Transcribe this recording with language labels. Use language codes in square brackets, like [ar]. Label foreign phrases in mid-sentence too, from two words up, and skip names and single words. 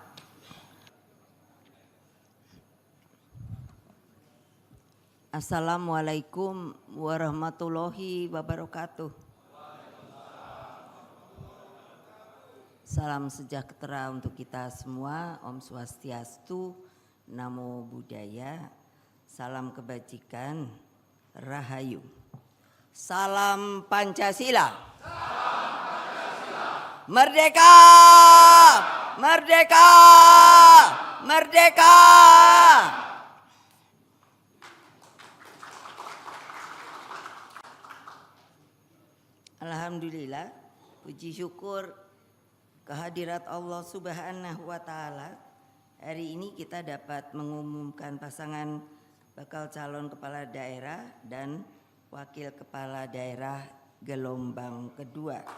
[ar] السلام عليكم ورحمة الله وبركاته. [id] Salam sejahtera untuk kita semua. [ban] Om Swastiastu, [pi] Namo Buddhaya, [id] salam kebajikan, Rahayu. Salam Pancasila. Merdeka! Merdeka! Merdeka! Alhamdulillah, puji syukur kehadirat Allah [ar] سبحانه وتعالى. [id] Hari ini kita dapat mengumumkan pasangan bakal calon kepala daerah dan wakil kepala daerah gelombang kedua.